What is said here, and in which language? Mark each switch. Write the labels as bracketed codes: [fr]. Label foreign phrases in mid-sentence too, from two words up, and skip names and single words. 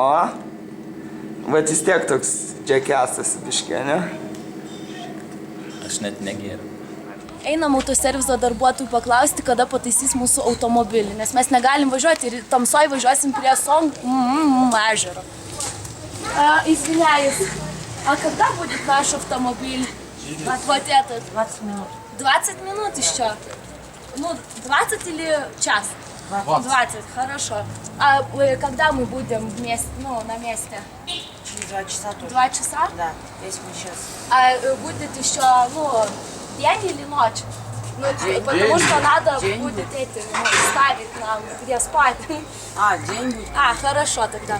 [lt] Bet vis tiek toks džekesas biškė, ne? Aš net negėriu. Einam autoserviso darbuotojų paklausti, kada pataisys mūsų automobilį, nes mes negalim važiuoti ir tamsoj važiuosim prie ežero. [ru] Извиняюсь, а когда будет наш автомобиль? Вот этот. 20 минут. 20 минут еще? Ну, 20 или час? 20, хорошо. А когда мы будем вместе, ну, на месте? Через 2 часа тоже. 2 часа? Да, если мы сейчас. А будет еще, ну, день или ночь? Ну, потому что надо будет эти, ну, ставить нам, где спать. День будет. Хорошо тогда.